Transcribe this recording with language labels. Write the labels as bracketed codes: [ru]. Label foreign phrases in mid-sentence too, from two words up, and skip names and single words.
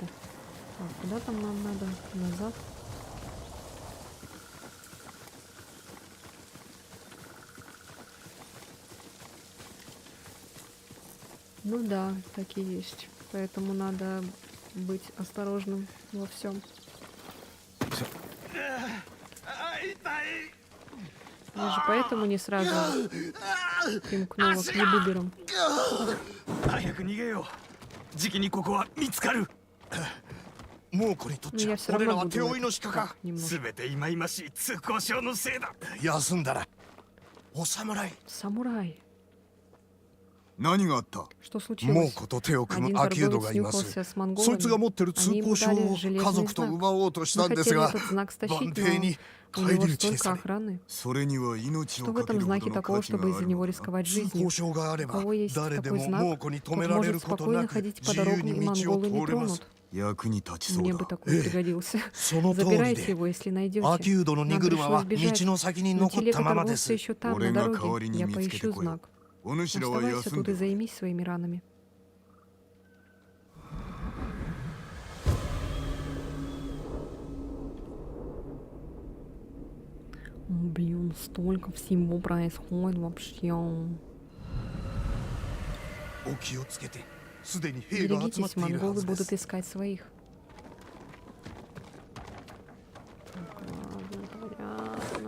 [ru] Так, куда там нам надо? Назад? Ну да, так и есть. Поэтому надо быть осторожным во всем. Я же поэтому не сразу примкнула к ебуберам. [ja] 早く逃げようじきにここは見つかるもうこれとっ [ru] Но [ja] ちゃ [ru] я все [ja] 俺ら [ru] равно [ja] は [ru] буду [ja] 手負いの鹿か [ru] немножко. [ja] 全て忌々しい通行証のせいだ休んだらお侍 [ru] Самурай. [ja] 何があった [ru] Что [ja] 猛 [ru] случилось? [ja] 虎と手を組 [ru] Один [ja] む秋人 [ru] торговец [ja] がいます [ru] нюхался с [ja] そいつが [ru] монголами. [ja] 持ってる通 [ru] Они [ja] 行 [ru] ему [ja] 証 [ru] дали [ja] を家 [ru] железный [ja] 族と [ru] знак. [ja] 奪おうとした [ru] Мы [ja] んです [ru] хотели [ja] が [ru] этот знак [ja] 番 [ru] стащить, [ja] 艇 [ru] но [ja] に [ru] у [ja] 返 [ru] него [ja] り討ちに [ru] столько [ja] され [ru] охраны. [ja] それには命 [ru] Что [ja] を [ru] в [ja] か [ru] этом [ja] けるほ [ru] знаке [ja] どの [ru] такого, [ja] 価値が [ru] чтобы [ja] あ [ru] из-за [ja] る [ru] него [ja] のだ [ru] рисковать [ja] 通 [ru] жизнью? [ja] 行証があれ [ru] У [ja] ば [ru] кого есть [ja] 誰で [ru] такой [ja] も [ru] знак, [ja] 猛虎に止 [ru] тот [ja] められ [ru] может [ja] ること [ru] спокойно [ja] なく [ru] ходить по [ja] 自由 [ru] дорогам, и [ja] に道を [ru] монголы [ja] 通 [ru] не [ja] れます [ru] тронут. [ja] 役に立ちそう [ru] Мне [ja] だ [ru] бы такой пригодился. [ja] その通り [ru] Забирайте [ja] で [ru] его, если [ja] ア [ru] найдете. [ja] キュードの荷 [ru] Нам [ja] 車は [ru] пришлось [ja] 道 [ru] бежать. [ja] の先に [ru] Но [ja] 残ったままで [ru] телега [ja] す [ru] еще там, на [ja] 俺が代わり [ru] дороге. [ja] に [ru] Я [ja] 見つけて [ru] поищу [ja] こい [ru] знак. [ja] お主らは [ru] Оставайся [ja] 休ん [ru] тут [ja] で [ru] и займись своими ранами. Блин, столько всего происходит вообще. [ja] お気をつけてすでに兵が集まっ [ru] Берегитесь, [ja] ているは [ru] монголы [ja] ずで [ru] будут [ja] す [ru] искать своих. Так, ладно, понятно.